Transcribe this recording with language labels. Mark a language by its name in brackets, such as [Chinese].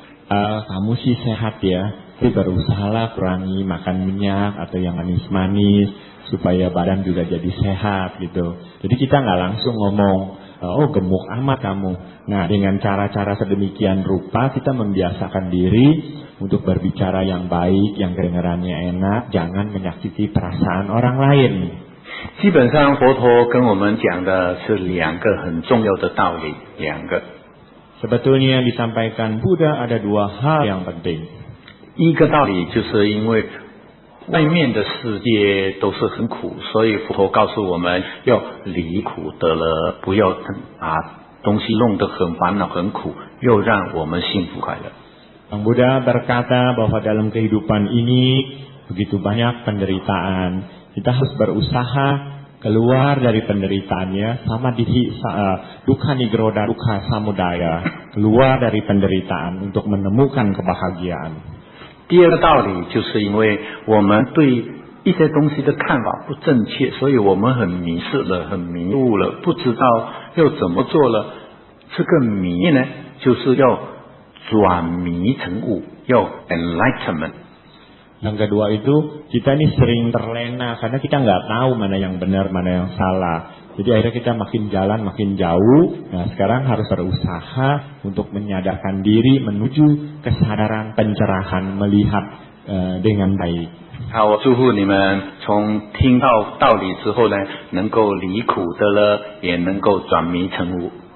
[Indonesian] kamu sih sehat ya, tapi berusahalah kurangi makan minyak atau yang manis-manis supaya badan juga jadi sehat gitu. Jadi kita nggak langsung ngomong, oh gemuk amat kamu. Nah, dengan cara-cara sedemikian rupa kita membiasakan diri untuk berbicara yang baik, yang kedengarannya enak, jangan menyakiti perasaan orang lain. [Chinese] 基本上佛陀跟我们讲的是两个很重要的道理，两个。 [Indonesian] Sebetulnya yang disampaikan Buddha ada dua hal yang penting. [Chinese] 一个道理就是因为外面的世界都是很苦，所以佛陀告诉我们要离苦得乐，不要把东西弄得很烦恼很苦，又让我们幸福快乐。 [Indonesian] Sang Buddha berkata bahwa dalam kehidupan ini begitu banyak penderitaan. Kita harus berusaha keluar dari penderitaannya, sama di dukkha nirodha dukkha samudaya, keluar dari penderitaan untuk menemukan kebahagiaan. [Chinese] 第二个道理就是因为我们对一些东西的看法不正确，所以我们很迷失了，很迷路了，不知道要怎么做了。这个迷呢，就是要转迷成悟，要 enlightenment。 [Indonesian] Yang kedua itu, kita ini sering terlena karena kita nggak tahu mana yang benar, mana yang salah. Jadi akhirnya kita makin jalan makin jauh. Nah, sekarang harus berusaha untuk menyadarkan diri menuju kesadaran pencerahan, melihat dengan baik. [Chinese] 好，我祝福你们从听到道理之后呢，能够离苦得乐，也能够转迷成悟。